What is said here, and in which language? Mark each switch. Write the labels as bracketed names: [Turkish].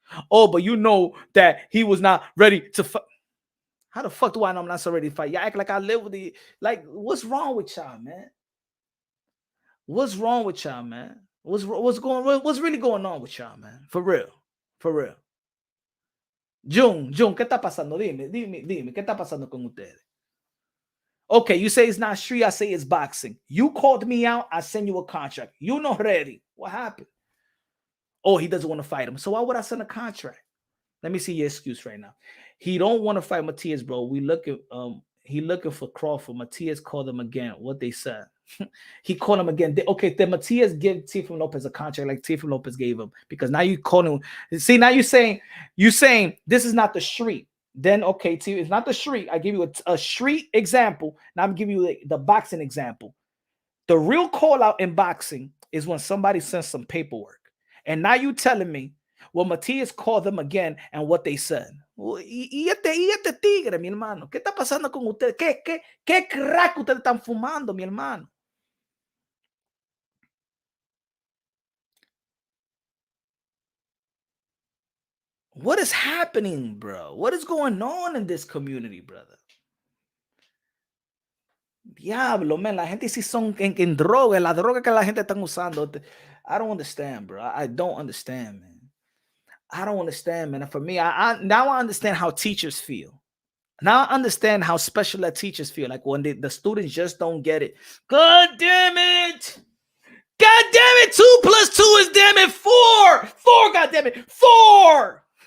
[English] Oh, but you know that he was not ready to fight. How the fuck do I know I'm not so ready to fight? Y'all act like I live with the, like, what's wrong with y'all, man? What's wrong with y'all, man? What's really going on with y'all, man? For real. [Spanish] June, ¿qué está pasando? Dime, ¿qué está pasando con ustedes? [English] Okay, you say it's not street, I say it's boxing. You called me out, I send you a contract. You not ready. What happened? Oh, he doesn't want to fight him. So why would I send a contract? Let me see your excuse right now. He don't want to fight Matias, bro. He looking for Crawford. Matias called him again. What they said. He called him again. Okay, then Matias give Teofimo Lopez a contract like Teofimo Lopez gave him, because now you calling him. See, now you're saying this is not the street. then okay, T, it's not the street. I give you a street example. Now I'm giving you the boxing example. The real call out in boxing is when somebody sends some paperwork. And now you telling me, well, Matias called them again and what they said. [Spanish] Y este tigre, mi hermano. ¿Qué está pasando con usted? ¿Qué crack ustedes están fumando, mi hermano? [English] What is happening, bro? What is going on in this community, brother? [Spanish] Diablo, man, la gente sí son en droga, la droga que la gente están usando. [English] I don't understand, bro. I don't understand, man. I don't understand, man. And for me, I now I understand how teachers feel. Now I understand how special ed teachers feel. Like when the students just don't get it. God damn it. God damn it. 2 + 2 is damn it 4. 4, God damn it. 4.